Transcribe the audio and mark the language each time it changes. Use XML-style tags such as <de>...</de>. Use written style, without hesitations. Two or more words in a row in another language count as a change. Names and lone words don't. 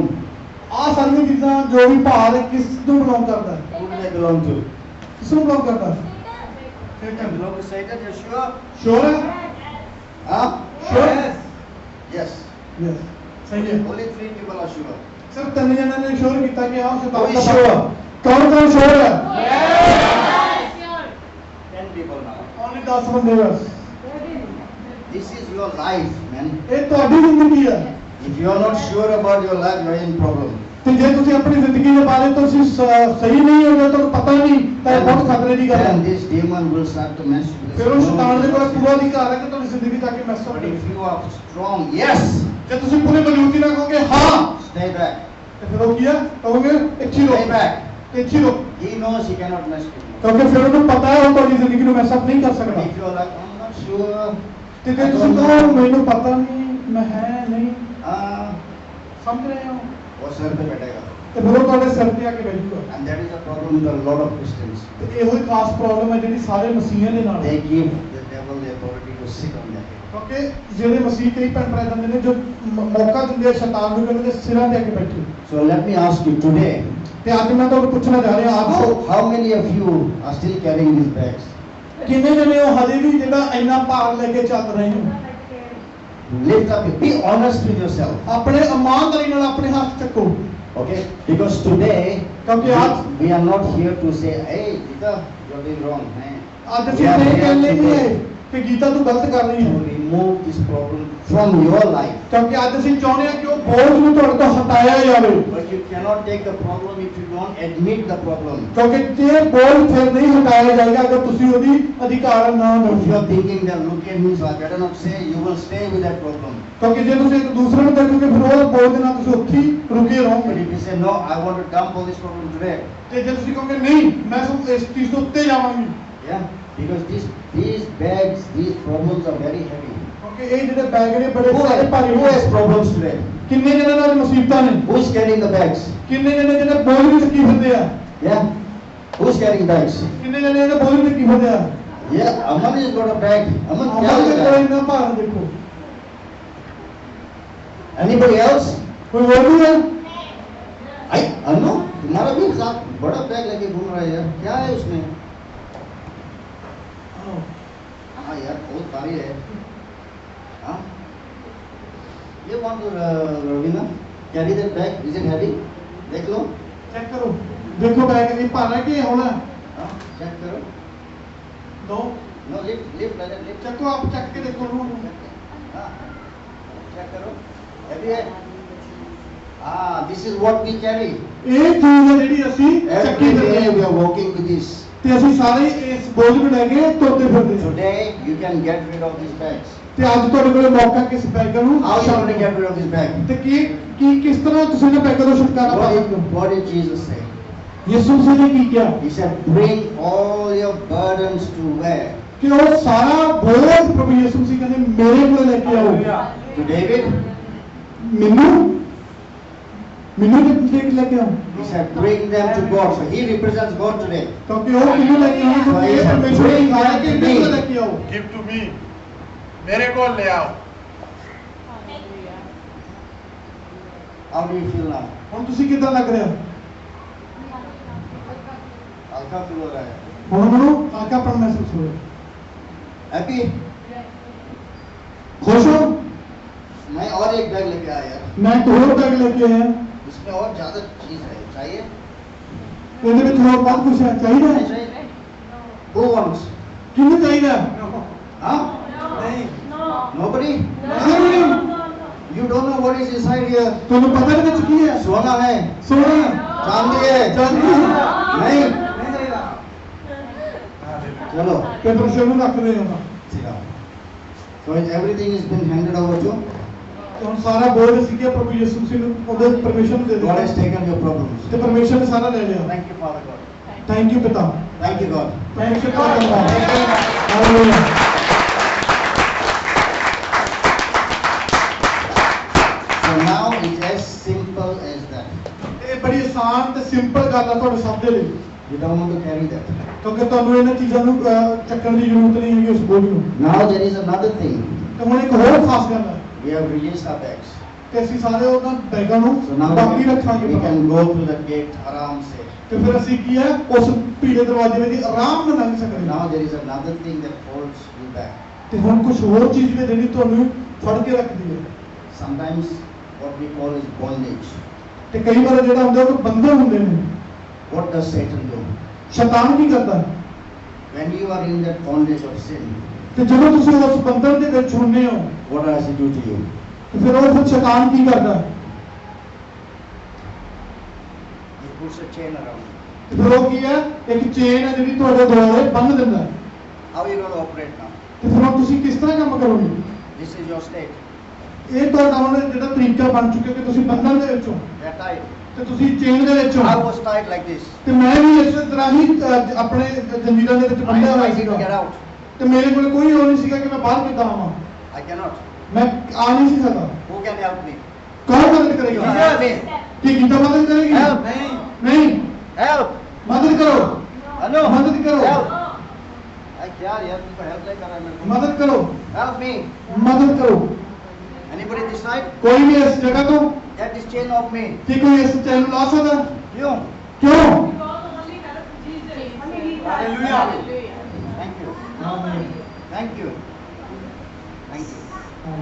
<pa>ਆਹ ਸਾਰੀਆਂ ਚੀਜ਼ਾਂ ਜੋ ਵੀ ਭਾਰ ਹੈ ਕਿਸ ਨੂੰ ਬਿਲੋਂਗ ਕਰਦਾ ਹੈ</pa> <en>Who do they belong to?</en> <pa>ਕਿਸ ਨੂੰ ਬਿਲੋਂਗ ਕਰਦਾ ਹੈ</pa> <en>They belong to Satan, you're sure?</en> <pa>ਸ਼ੋਰ ਹੈ Huh? ਸ਼ੋਰ</pa> <en>Yes.</en> <pa>ਯੈਸ ਸਹੀ ਹੈ</pa> <en>Only 3 people are sure.</en> <pa>ਸਿਰਫ ਤਿੰਨ ਜਣਿਆਂ ਨੇ ਸ਼ੋਰ ਕੀਤਾ ਕਿ ਆਹ ਸ਼ੈਤਾਨ</pa> <en>Who</en> <pa>ਦਾ</pa> <en>is</en> <pa>ਭਾਰ ਹੈ।</pa> <en>sure?</en> <pa>ਕੌਣ ਕੌਣ ਸ਼ੋਰ ਹੈ</pa> <en>Sure. 10 people now.</en> <pa>ਓਨਲੀ 10 ਬੰਦੇ ਬਸ</pa> <en>This is your life, man.</en> <pa>ਇਹ ਤੁਹਾਡੀ ਜ਼ਿੰਦਗੀ ਹੈ</pa> <en>If you are not sure about your life, you are in problem.</en> <pa>ਤੇ ਜੇ ਤੁਸੀਂ ਆਪਣੀ ਜ਼ਿੰਦਗੀ ਦੇ ਬਾਰੇ ਤੁਸੀਂ ਸਹੀ ਨਹੀਂ ਹੋ ਜੇ ਤੁਹਾਨੂੰ ਪਤਾ ਨਹੀਂ ਤਾਂ ਇਹ ਬਹੁਤ ਖਤਰੇ ਦੀ ਗੱਲ</pa> <en>Then</en> <pa>ਹੈ</pa> <en>this demon will start to mess with</en> <pa>ਫਿਰ ਉਹ ਸ਼ੈਤਾਨ ਦੇ ਕੋਲ</pa> <en>you.</en> <pa>ਪੂਰਾ ਅਧਿਕਾਰ ਹੈ ਕਿ ਤੁਹਾਡੀ ਜ਼ਿੰਦਗੀ ਜਾ ਕੇ ਮੈਸ</pa> <en>But</en> <pa>ਕਰੇ</pa> <en>if you are strong, yes,</en> <pa>ਜੇ ਤੁਸੀਂ ਪੂਰੇ ਮਜ਼ਬੂਤੀ ਨਾਲ ਕਹੋਗੇ ਹਾਂ</pa> <en>stay back.</en> <pa>ਤੇ ਫਿਰ ਉਹ ਕੀ ਹੈ ਕਹੋਗੇ ਇੱਥੇ ਰੋ</pa> <en>Stay back.</en> <pa>ਤੇ ਇੱਥੇ ਰੋ</pa> <en>He knows he cannot mess with you.</en> <pa>ਕਿਉਂਕਿ ਫਿਰ ਉਹਨੂੰ ਪਤਾ ਹੈ ਉਹ ਤੁਹਾਡੀ ਜ਼ਿੰਦਗੀ ਨੂੰ</pa> <en>mess up</en> <pa>ਨਹੀਂ ਕਰ</pa> <en>But</en> <pa>ਸਕਦਾ</pa> <en>if you are like, I'm not sure,</en> <pa>ਤੇ ਜੇ</pa> <en>I</en> <pa>ਤੁਸੀਂ</pa> <en>don't</en> <pa>ਕਹੋ</pa> <en>know,</en> <pa>ਮੈਨੂੰ ਪਤਾ ਨਹੀਂ ਮੈਂ ਹੈ ਨਹੀਂ ah, ਸਮਝ ਰਹੇ ਹੋ</pa> <hi>वो सर पे बैठेगा.</hi> <pa>ਤੇ ਫਿਰ ਉਹ ਤੁਹਾਡੇ ਸਿਰ ਤੇ ਆ ਕੇ ਬੈਠੂਗਾ</pa> <en>And that is a problem with a lot of Christians.</en> <pa>ਤੇ ਇਹੋ ਹੀ ਖਾਸ ਪ੍ਰੋਬਲਮ ਹੈ ਜਿਹੜੀ ਸਾਰੇ ਮਸੀਹਾਂ ਦੇ ਨਾਲ ਹੈ</pa> <en>They give the devil the authority to sit on their head.</en> <pa>ਕਿਉਂਕਿ ਜਿਹੜੇ ਮਸੀਹ ਕਈ ਭੈਣ ਭਰਾ ਜਾਂਦੇ ਨੇ ਜੋ ਮੌਕਾ ਦਿੰਦੇ ਆ ਸ਼ੈਤਾਨ ਨੂੰ ਕਿ ਉਹਨਾਂ ਦੇ ਸਿਰਾਂ ਤੇ ਆ ਕੇ ਬੈਠੇ</pa> <en>So let me ask you today,</en> <pa>ਤੇ ਅੱਜ ਮੈਂ ਤੁਹਾਨੂੰ ਪੁੱਛਣਾ ਚਾਹ ਰਿਹਾ ਆਪ</pa> <en>how many of you are still carrying these bags?</en> <pa>ਕਿੰਨੇ ਜਣੇ ਹੋ ਹਜੇ ਵੀ ਜਿਹੜਾ ਇੰਨਾ ਭਾਰ ਲੈ ਕੇ ਚੱਲ ਰਹੇ ਹੋ</pa> <en>Lift up, be honest with yourself.</en> <pa>ਆਪਣੇ ਇਮਾਨਦਾਰੀ ਨਾਲ ਆਪਣੇ ਹੱਥ ਚੱਕੋ</pa> <en>Okay? Because today,</en> <pa>ਕਿਉਂਕਿ ਅੱਜ</pa> <en>we are not here to say, hey, Gita, you're doing wrong. Man.</en> <pa>ਅੱਜ ਅਸੀਂ ਇਹ ਕਹਿਣ ਲਈ ਨਹੀਂ ਆਏ ਕਿ ਗੀਤਾ ਤੂੰ ਗਲਤ ਕਰ ਰਹੀ</pa> <en>To</en> <pa>ਹੈ</pa> <en>remove this problem from your life.</en> <pa>ਕਿਉਂਕਿ ਅੱਜ ਅਸੀਂ ਚਾਹੁੰਦੇ ਹਾਂ ਕਿ ਉਹ ਬੋਝ ਨੂੰ ਤੁਹਾਡੇ ਤੋਂ ਹਟਾਇਆ ਜਾਵੇ</pa> <en>But you cannot take the problem if you don't admit the problem.</en> <pa>ਕਿਉਂਕਿ ਜੇ ਬੋਝ ਫਿਰ ਨਹੀਂ ਹਟਾਇਆ ਜਾਏਗਾ ਅਗਰ ਤੁਸੀਂ ਉਹਦੀ ਅਧਿਕਾਰ ਨਾ</pa> <en>If you</en> <pa>ਦਿਓ</pa> <en>are thinking that, look at me, so I better not say, you will stay with that problem.</en> <pa>ਕਿਉਂਕਿ ਜੇ ਤੁਸੀਂ ਇੱਕ ਦੂਸਰੇ ਨੂੰ ਦੇਖੋਗੇ ਫਿਰ ਉਹ ਬੋਝ ਦੇ ਨਾਲ ਤੁਸੀਂ ਉੱਥੇ ਹੀ ਰੁਕੇ</pa> <en>But</en> <pa>ਰਹੋਗੇ</pa> <en>if you say, no, I want to dump all this problem today.</en> <pa>ਤੇ ਜੇ ਤੁਸੀਂ ਕਹੋਗੇ ਨਹੀਂ ਮੈਂ ਸਿਰਫ ਇਸ ਚੀਜ਼ ਤੋਂ ਉੱਤੇ ਜਾਵਾਂਗੀ</pa> <en>Yeah? Because these bags, these problems are very heavy.</en> <pa>ਕਿਉਂਕਿ ਇਹ ਜਿਹੜੇ ਬੈਗ ਨੇ ਬੜੇ</pa> <en>Who</en> <pa>ਸਾਰੇ</pa> <en>has,</en> <pa>ਭਾਰੀ</pa> <en>who has problems today?</en> <pa>ਕਿੰਨੇ ਜਣੇ ਨਾਲ ਮੁਸੀਬਤਾਂ ਨੇ</pa> <en>Who is carrying the bags?</en> <pa>ਕਿੰਨੇ ਜਣੇ ਜਿਹੜੇ ਬੋਝ ਵਿੱਚ ਕੀ ਫਿਰਦੇ ਆ</pa> <en>Yeah? Who is carrying bags?</en> <pa>ਕਿੰਨੇ ਜਣੇ ਜਿਹੜੇ ਬੋਝ ਵਿੱਚ ਕੀ ਫਿਰਦੇ ਆ</pa> <en>Yeah, Aman has got a bag. Aman,</en> <pa>ਆਪਾਂ</pa> <en>carry</en> <pa>ਦੇ</pa> <en>the</en> <pa>ਕੋਲ</pa> <en>bag.</en> <pa>ਇੰਨਾ ਭਾਰ ਦੇਖੋ</pa> <en>Anybody else?</en> <pa>ਕੋਈ ਹੋਰ ਵੀ ਹੈ</pa> <en>I know.</en> <hi>तुम्हारा भी साथ बड़ा बैग लेके घूम रहा है यार. क्या है उसमें? हाँ यार, बहुत भारी है. हाँ?</hi> <en>You want to, Ravina, carry that bag? Is it heavy?</en> <hi>देख लो.</hi> <pa>ਚੈੱਕ ਕਰੋ ਦੇਖੋ ਬੈਗ ਇਹ ਭਾਰਾ ਕਿ ਹੋਣਾ</pa> <hi>हाँ, check करो.</hi> <pa>ਦੋ</pa> <en>No, lift like that, lift.</en> <pa>ਚੱਕੋ ਆਪ ਚੱਕ ਕੇ ਦੇਖੋ ਨੂੰ</pa> <hi>हाँ, check करो. Heavy है?</hi> <en>Ah, this is what we carry.</en> <pa>ਇਹ ਚੀਜ਼ ਹੈ ਜਿਹੜੀ ਅਸੀਂ ਚੱਕੀ</pa> <en>Every</en> <pa>ਫਿਰਦੇ</pa> <en>day we</en> <pa>ਹਾਂ</pa> <en>are walking with this.</en> <pa>ਤੇ ਅਸੀਂ ਸਾਰੇ ਇਸ ਬੋਝ ਨੂੰ ਲੈ ਕੇ ਤੁਰਦੇ ਫਿਰਦੇ ਹਾਂ</pa> <en>Today you can get rid of these bags.</en> <pa>ਤੇ ਅੱਜ ਤੁਹਾਡੇ ਕੋਲ ਮੌਕਾ ਕਿਸ ਬੈਗ ਨੂੰ</pa> <en>How you going to get rid of this bag?</en> <pa>ਤੇ ਕੀ ਕਿਸ ਤਰ੍ਹਾਂ ਤੁਸੀਂ ਨੇ ਬੈਗ ਤੋਂ ਛੁਟਕਾਰਾ ਪਾ ਸਕਦੇ ਹੋ</pa> <en>What did Jesus say?</en> <pa>ਯਿਸੂ ਮਸੀਹ ਨੇ ਕੀ ਕਿਹਾ</pa> <en>He said, bring all your burdens to where?</en> <pa>ਕਿ ਉਹ ਸਾਰਾ ਬੋਝ ਪ੍ਰਭੂ ਯਿਸੂ ਮਸੀਹ ਕਹਿੰਦੇ ਮੇਰੇ ਕੋਲ ਲੈ ਕੇ ਆਓ</pa> <en>To David?</en> <pa>ਮੈਨੂੰ ਕਿੱਥੇ ਲੈ ਕੇ ਆਓ</pa> <en>He said, bring them to God. So he represents God today.</en> <pa>ਕਿਉਂਕਿ ਉਹ ਕਿਹਨੂੰ ਲੈ ਕੇ ਆਉਣਾ ਕਿਉਂਕਿ ਇਹ ਪਰਮੇਸ਼ਵਰ ਨੇ ਕਿਹਾ ਕਿ ਇਹਨੂੰ ਲੈ ਕੇ ਆਓ</pa> <en>Give to me.</en> <hi>मेरे को ले आओ.</hi> <en>How do you feel now?</en> <pa>ਹੁਣ ਤੁਸੀਂ ਕਿੱਦਾਂ ਲੱਗ ਰਿਹਾ</pa> <hi>हल्का feel हो रहा है.</hi> <pa>ਹੁਣ ਮੈਨੂੰ ਹਲਕਾਪਨ ਮਹਿਸੂਸ ਹੋ ਰਿਹਾ</pa> <en>Happy?</en> <pa>ਖੁਸ਼ ਹੋ</pa> <hi>मैं और एक बैग लेके आया यार.</hi> <pa>ਮੈਂ ਇੱਕ ਹੋਰ ਬੈਗ ਲੈ ਕੇ ਆਇਆ</pa> <hi>इसमें और ज्यादा चीज है. चाहिए?</hi> <pa>ਇਹਦੇ ਵਿੱਚ ਹੋਰ ਬਹੁਤ ਕੁਝ ਹੈ ਚਾਹੀਦਾ</pa> <hi>नहीं</hi> <pa>ਹੈ</pa> <hi>चाहिए?</hi> <en>Who wants?</en> <pa>ਕਿਹਨੂੰ ਚਾਹੀਦਾ Huh? ਨਹੀਂ</pa> <en>No. Nobody? No. You don't know what is inside here.</en> <pa>ਤੁਹਾਨੂੰ ਪਤਾ ਨਹੀਂ ਵਿੱਚ ਕੀ ਹੈ?</pa> <hi>सोना है,</hi> <pa>ਸੋਨਾ,</pa> <hi>चांदी है,</hi> <pa>ਚਾਂਦੀ,</pa> <hi>नहीं.</hi> <pa>ਨਹੀਂ ਚਾਹੀਦਾ।</pa> <hi>चलो.</hi> <pa>ਤੇ ਪਰਮੇਸ਼ਰ ਨੂੰ ਰੱਖਦੇ ਹਾਂ।</pa> <en>Sit down. So everything has been handed over to.</en> <pa>ਤੇ ਹੁਣ ਸਾਰਾ ਬੋਝ ਸੀਗਾ ਪ੍ਰਭੂ ਯਿਸੂ ਮਸੀਹ ਨੂੰ ਉਹਦੇ ਪਰਮੇਸ਼ਰ ਨੂੰ ਦੇ</pa> <en>God has</en> <pa>ਦਿੱਤਾ</pa> <en>taken your problems.</en> <pa>ਤੇ ਪਰਮੇਸ਼ਰ ਨੇ ਸਾਰਾ ਲੈ ਲਿਆ।</pa> <en>Thank you, Father God. thank you</en> <pa>ਪਿਤਾ।</pa> <en>Thank you, God. thank you</en> <pa>ਧੰਨਵਾਦ। ਹਾਲੇਲੂਇਆ।</pa> <en>So now it's as simple as that.</en> <pa>ਇਹ ਬੜੀ ਆਸਾਨ ਤੇ ਸਿੰਪਲ ਗੱਲ ਆ ਤੁਹਾਡੇ ਸਭ ਦੇ ਲਈ,</pa> <en>You don't want to carry that.</en> <pa>ਕਿਉਂਕਿ ਤੁਹਾਨੂੰ ਇਹਨਾਂ ਚੀਜ਼ਾਂ ਨੂੰ ਚੱਕਣ ਦੀ ਜ਼ਰੂਰਤ ਨਹੀਂ ਹੈਗੀ ਉਸ ਬੋਝ ਨੂੰ।</pa> <en>Now there is another thing.</en> <pa>ਤੇ ਹੁਣ ਇੱਕ ਹੋਰ ਖਾਸ ਗੱਲ ਹੈ</pa> <en>We have released our bags.</en> <pa>ਕਿ ਅਸੀਂ ਸਾਰੇ ਉਹਨਾਂ ਬੈਗਾਂ ਨੂੰ</pa> <en>So now</en> <pa>ਬਾਕੀ ਰੱਖਾਂਗੇ</pa> <en>we</en> <pa>ਬਾਹਰ।</pa> <en>can go through the gate</en> <hi>आराम से.</hi> <pa>ਤੇ ਫਿਰ ਅਸੀਂ ਕੀ ਹੈ ਉਸ ਭੀੜੇ ਦਰਵਾਜ਼ੇ ਵਿੱਚ ਆਰਾਮ ਨਾਲ ਲੰਘ ਸਕਦੇ</pa> <en>Now</en> <pa>ਹਾਂ।</pa> <en>there is another thing that holds you back.</en> <pa>ਤੇ ਹੁਣ ਕੁਝ ਹੋਰ ਚੀਜ਼ ਵੀ ਜਿਹੜੀ ਤੁਹਾਨੂੰ ਫੜ ਕੇ ਰੱਖਦੀ ਹੈ।</pa> <en>Sometimes what we call is bondage.</en> <pa>ਤੇ ਕਈ ਵਾਰ ਜਿਹੜਾ ਹੁੰਦਾ ਉਹ ਬੰਧਨ ਹੁੰਦੇ ਨੇ।</pa> <en>What does Satan do?</en> <pa>ਸ਼ੈਤਾਨ ਕੀ ਕਰਦਾ ਹੈ?</pa> <en>When you are in that bondage of sin,</en> <pa>ਤੇ ਜਦੋਂ ਤੁਸੀਂ ਉਸ ਬੰਧਨ ਦੇ ਵਿੱਚ ਹੁੰਦੇ ਹੋ</pa> <en>what does he do to you?</en> <pa>ਤੇ ਫਿਰ ਉਹ ਸ਼ੈਤਾਨ ਕੀ ਕਰਦਾ ਹੈ?</pa> <en>He puts a chain around you.</en> <pa>ਤੇ ਫਿਰ ਉਹ ਕੀ ਹੈ ਇੱਕ ਚੇਨ ਹੈ ਜਿਹੜੀ ਤੁਹਾਡੇ ਦੁਆਲੇ ਬੰਨ੍ਹ ਦਿੰਦਾ ਹੈ।</pa> <en>How are you going to operate now?</en> <pa>ਤੇ ਫਿਰ ਹੁਣ ਤੁਸੀਂ ਕਿਸ ਤਰ੍ਹਾਂ ਕੰਮ ਕਰੋਗੇ?</pa> <en>This is your state.</en> <pa>ਇਹ ਤੁਹਾਡਾ ਹੁਣ ਜਿਹੜਾ ਤਰੀਕਾ ਬਣ ਚੁੱਕਿਆ ਕਿ ਤੁਸੀਂ ਬੰਧਨ ਦੇ ਵਿੱਚ ਹੋ</pa> <en>You're tied.</en> <pa>ਤੇ ਤੁਸੀਂ ਚੇਨ ਦੇ ਵਿੱਚ</pa> <en>I</en> <pa>ਹੋ।</pa> <en>was tied like this.</en> <pa>ਤੇ ਮੈਂ ਵੀ ਇਸੇ ਤਰ੍ਹਾਂ ਹੀ ਆਪਣੇ ਜੰਜੀਰਾਂ ਦੇ ਵਿੱਚ ਬੰਨਿਆ ਹੋਇਆ</pa> <en>I need to get</en> <pa>ਸੀਗਾ</pa> <en>out.</en> <pa>ਤੇ ਮੇਰੇ ਕੋਲ ਕੋਈ ਉਹ ਨਹੀਂ ਸੀਗਾ ਕਿ ਮੈਂ ਬਾਹਰ ਕਿੱਦਾਂ ਆਵਾਂ।</pa> <en>I cannot.</en> <pa>ਮੈਂ ਆ ਨਹੀਂ ਸੀ ਸਕਦਾ।</pa> <en>Who can help me?</en> <pa>ਕੌਣ ਮਦਦ ਕਰੇਗਾ?</pa> <en>Help me.</en> <pa>ਕੀ ਗੀਤਾ ਮਦਦ ਕਰੇਗੀ?</pa> <en>Help.</en> <pa>ਨਹੀਂ। ਨਹੀਂ,</pa> <en>Help.</en> <pa>ਮਦਦ ਕਰੋ,</pa> <en>Hello.</en> <pa>ਮਦਦ ਕਰੋ,</pa> <hi>Help. I क्या यार तुमको help नहीं कर रहा है मेरे को.</hi> <pa>ਮਦਦ ਕਰੋ,</pa> <en>Help me.</en> <pa>ਮਦਦ ਕਰੋ।</pa> <en>Anybody this side?</en> <pa>ਕੋਈ ਵੀ ਇਸ ਜਗ੍ਹਾ ਤੋਂ</pa> <en>Get this chain off me.</en> <pa>ਕੀ ਕੋਈ ਇਸ ਚੈਨ ਨੂੰ ਲਾ ਸਕਦਾ?</pa> <en>You.</en> <pa>ਕਿਉਂ?</pa> <en>Hallelujah. Thank you. Thank you. Thank you.</en>